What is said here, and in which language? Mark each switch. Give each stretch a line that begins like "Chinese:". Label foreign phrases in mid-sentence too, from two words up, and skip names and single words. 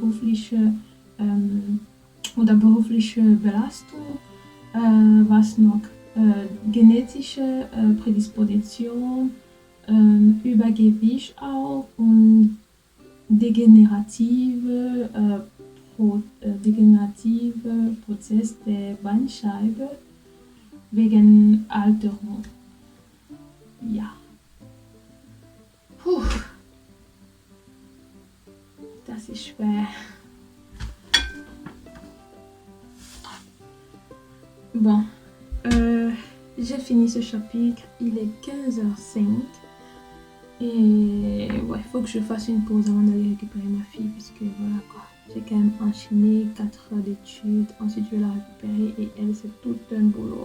German: berufliche Belastung, was noch genetische Prädisposition, Übergewicht auch und degenerative Prozess der Bandscheibe wegen Alterung. Ja. Puh. Das ist schwer.
French: Bon, j'ai fini ce chapitre, il est 15h05 et ouais, faut que je fasse une pause avant d'aller récupérer ma fille parce que voilà quoi, j'ai quand même enchaîné 4 heures d'études, ensuite je vais la récupérer et elle c'est tout un boulot.